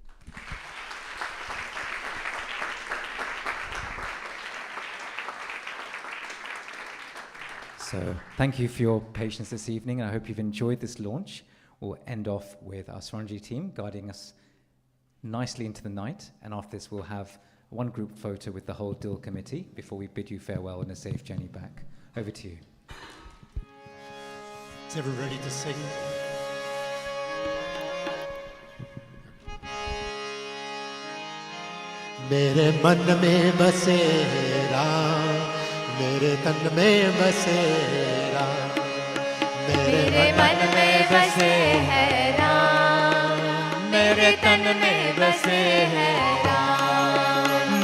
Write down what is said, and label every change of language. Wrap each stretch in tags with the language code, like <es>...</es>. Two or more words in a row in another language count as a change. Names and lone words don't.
<en>So thank you for your patience this evening, and I hope you've enjoyed this launch. We'll end off with our Swaranji team guiding us nicely into the night, and after this we'll have one group photo with the whole DiL committee before we bid you farewell and a safe journey back. Over to you. Is everyone ready to sing?</en> <hi>मेरे मन में बसे राम, मेरे तन में बसे राम, मेरे मन में बसे है राम, मेरे तन में बसे है राम,</hi>